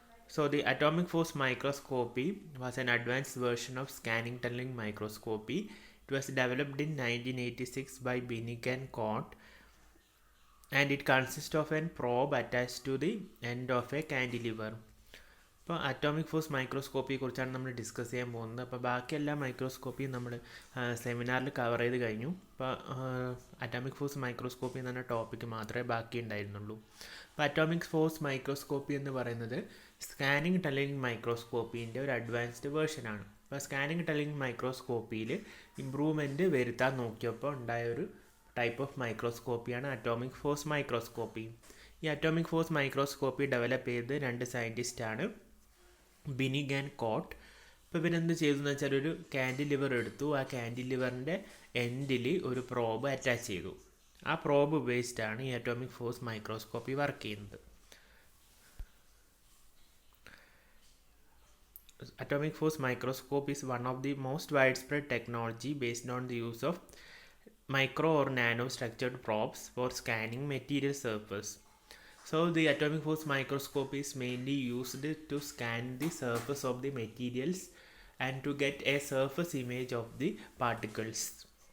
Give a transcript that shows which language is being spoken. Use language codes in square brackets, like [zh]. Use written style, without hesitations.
[en] So the atomic force microscopy was an advanced version of scanning tunneling microscopy. It was developed in 1986 by Binnig and Cort, and it consists of a probe attached to the end of a cantilever. [ml] ഇപ്പോൾ atomic force മൈക്രോസ്കോപ്പിയെ കുറിച്ചാണ് നമ്മൾ discuss ചെയ്യാൻ പോകുന്നത്. അപ്പോൾ ബാക്കി എല്ലാ മൈക്രോസ്കോപ്പിയും നമ്മൾ സെമിനാറിൽ കവർ ചെയ്ത് കഴിഞ്ഞു. അപ്പോൾ അറ്റോമിക് ഫോഴ്സ് മൈക്രോസ്കോപ്പി എന്ന ടോപ്പിക്ക് മാത്രമേ ബാക്കി ഉണ്ടായിരുന്നുള്ളൂ. അപ്പോൾ അറ്റോമിക് ഫോഴ്സ് മൈക്രോസ്കോപ്പി എന്ന് പറയുന്നത് സ്കാനിങ് ടണലിംഗ് മൈക്രോസ്കോപ്പീൻ്റെ ഒരു അഡ്വാൻസ്ഡ് വേർഷനാണ്. അപ്പോൾ സ്കാനിങ് ടണലിംഗ് മൈക്രോസ്കോപ്പിയിൽ ഇമ്പ്രൂവ്മെൻറ്റ് വരുത്താൻ നോക്കിയപ്പോൾ ഉണ്ടായ ഒരു type of മൈക്രോസ്കോപ്പിയാണ് atomic force microscopy. ഈ അറ്റോമിക് ഫോഴ്സ് മൈക്രോസ്കോപ്പി ഡെവലപ്പ് ചെയ്ത് രണ്ട് സയൻറ്റിസ്റ്റാണ്, ബിനിഗ് ആൻഡ് കോട്ട്. അപ്പോൾ ഇവരെന്ത് ചെയ്തു എന്ന് വെച്ചാൽ ഒരു കാൻഡിലിവർ എടുത്തു. ആ കാൻഡിലിവറിൻ്റെ എൻഡിൽ ഒരു പ്രോബ് അറ്റാച്ച് ചെയ്തു. ആ പ്രോബ് ഉപയോഗിച്ചിട്ടാണ് ഈ അറ്റോമിക് ഫോഴ്സ് മൈക്രോസ്കോപ്പി വർക്ക് ചെയ്യുന്നത്. [en] Atomic force microscope is one of the most widespread technology based on the use of micro or nano structured probes for scanning material surface. So the atomic force microscope is mainly used to scan the surface of the materials and to get a surface image of the particles.